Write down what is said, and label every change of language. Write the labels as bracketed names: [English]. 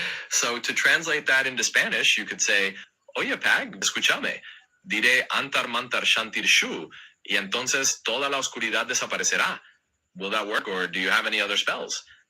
[English] So to translate that into Spanish, you could say, [Spanish] Oye, Pag, escúchame. Diré antar mantar shantir shu, y entonces toda la oscuridad desaparecerá. [English] Will that work, or do you have any other spells?